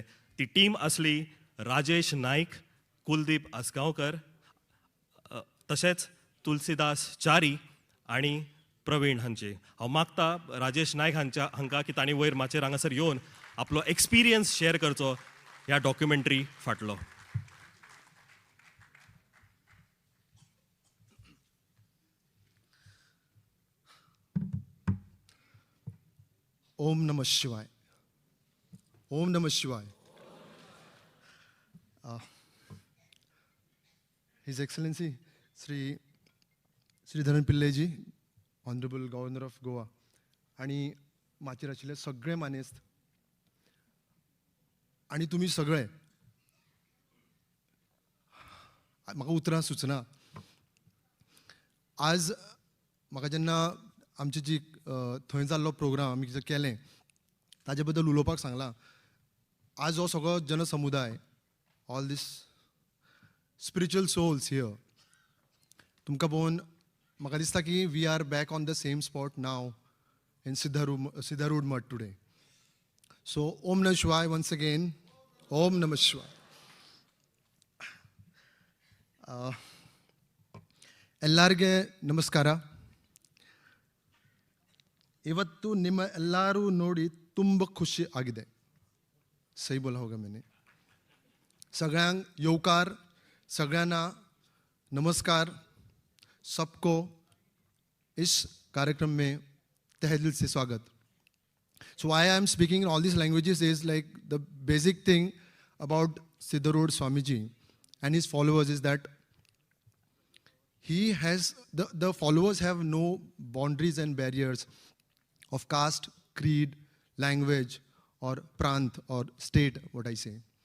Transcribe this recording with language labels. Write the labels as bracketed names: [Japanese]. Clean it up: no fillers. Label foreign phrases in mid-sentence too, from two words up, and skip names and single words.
[Konkani] ती टीम असली राजेश नाईक, कुलदीप आसगांवकर, तशेंच तुलसीदास च्यारी आनी प्रवीण हांचे. हांव मागता राजेश नायक हांकां की तांणी वयर माचयेर हांगासर येवन आपलो एक्सपिरियन्स शेअर करचो ह्या डॉक्युमेंटरी फाटलो. [Sanskrit] ओम नमः शिवाय. ओम नमः शिवाय. [English] His Excellency Sri Sridharan Pillai ji, Honorable Governor of Goa, [Konkani] आणि माचेर आशिल्ले सगळे मानेस्त आणि तुम्ही सगळे, म्हाका उतरां सुचना. आज म्हाका जेन्ना आमची जी थंय जाल्लो प्रोग्राम आमी जे केलें ताजे बद्दल उलोवपाक सांगलां. आज हो सगळो जनसमुदाय, [English] all these spiritual souls here, [Konkani] तुमकां पळोवन म्हाका दिसता की [English] we are back on the same spot now in Siddharoodha Math today. सो [Sanskrit] ओम नमः शिवाय [English] once again. [Sanskrit] ओम नमः शिवाय. [Kannada] ಎಲ್ಲರಿಗೆ ನಮಸ್ಕಾರ. ಇವತ್ತು ನಿಮ್ಮ ಎಲ್ಲರೂ ನೋಡಿ ತುಂಬ ಖುಷಿ ಆಗಿದೆ. [Hindi] सही बोला होगा मैंने. [Konkani] सगळ्यांक येवकार, सगळ्यांना नमस्कार. [Hindi] सबको इस कार्यक्रम में तहे दिल से स्वागत. [English] So why I am speaking in all these languages is like the basic thing about Siddharooಢ Swamiji and his followers is that he has, the followers have no boundaries and barriers of caste, creed, language, or prant or state, what I say.